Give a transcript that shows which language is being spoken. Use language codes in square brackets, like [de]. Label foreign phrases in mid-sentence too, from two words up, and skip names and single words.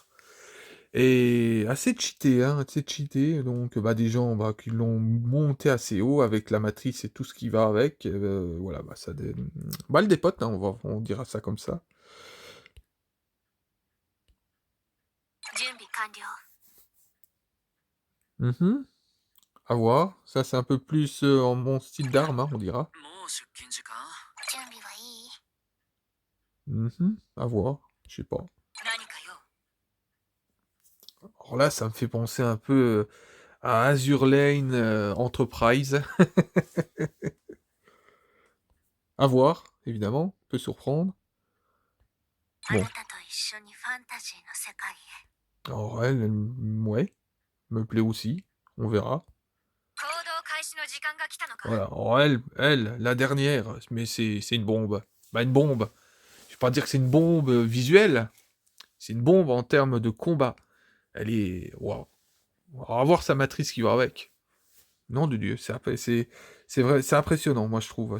[fr] Et assez cheaté, donc bah, des gens bah, qui l'ont monté assez haut avec la matrice et tout ce qui va avec. Voilà, bah, balle des potes, hein, on dira ça comme ça. Mhm. À voir. Ça, c'est un peu plus en mon style d'arme, hein, on dira. [ja] もう出勤時間？準備はいい？ [fr] Mhm, à voir. Je sais pas. [ja] 何かよ。 [fr] Alors là, ça me fait penser un peu à Azure Lane Enterprise. À voir, évidemment. Peut surprendre. [ja] あ [fr] Bon. [ja] なたと一緒にファンタジーの世界へ。 [fr] Alors ouais, me plaît aussi. On verra. [ja] 行動開始の時間が来たのか。 [fr] Voilà. Alors la dernière, mais c'est une bombe. Bah une bombe. Je vais pas dire que c'est une bombe visuelle. C'est une bombe en termes de combat. Elle est... Waouh. On va voir sa matrice qui va avec. Non de Dieu, c'est vrai, c'est impressionnant, moi je trouve.